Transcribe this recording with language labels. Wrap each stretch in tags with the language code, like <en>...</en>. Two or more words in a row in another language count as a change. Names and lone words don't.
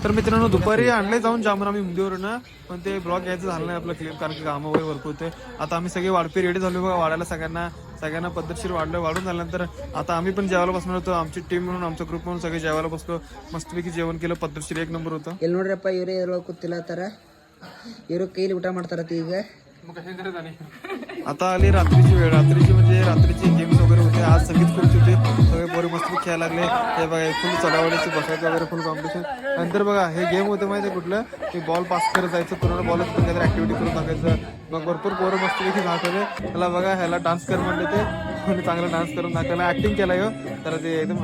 <mr>तर मित्रांनो दुपारी आणले जाऊन जामून आम्ही उंदीवरून, पण ते ब्लॉग यायचं झालं नाही आपलं क्लिप, कारण की कामं वगैरे भरपूर होते. आता आम्ही सगळे वाढपी रेडी झालो बघा, वाढायला सगळ्यांना पद्धतशीर वाढून झाल्यानंतर आता आम्ही पण जेवायला बसणार होतो. आमची टीम म्हणून, आमचा ग्रुप म्हणून सगळे जेवायला बसलो. मस्तपैकी जेवण केलं, पद्धतशीर 1 नंबर होतं.</mr> <kn>ಇಲ್ಲಿ ನೋಡ್ರಪ್ಪ ಇವರೇ ಕೂತಿಲ್ಲ ತರ ಇವರು ಕೈಲಿ ಊಟ ಮಾಡ್ತಾರತ್ತ ಈಗ.</kn> <mr>आता आली रात्रीची वेळ, म्हणजे रात्रीची गेम्स वगैरे होते. आज संगीत खुर्ची होते, सगळे पोरे मस्त खेळायला लागले. हे बघा फुल चढावडीचे बसायचं वगैरे फुल कॉम्पिटिशन. नंतर बघा हे गेम होते माहिती कुठलं, की बॉल पास करत जायचं, पूर्ण बॉलच पण काहीतरी ऍक्टिव्हिटी करून टाकायचं. मग भरपूर पोरं मस्तपैकी दाखवले. त्याला बघा ह्याला डान्स कर म्हणले ते, कोणी चांगला डान्स करून दाखवला, ऍक्टिंग केला हो तर ते एकदम.</mr>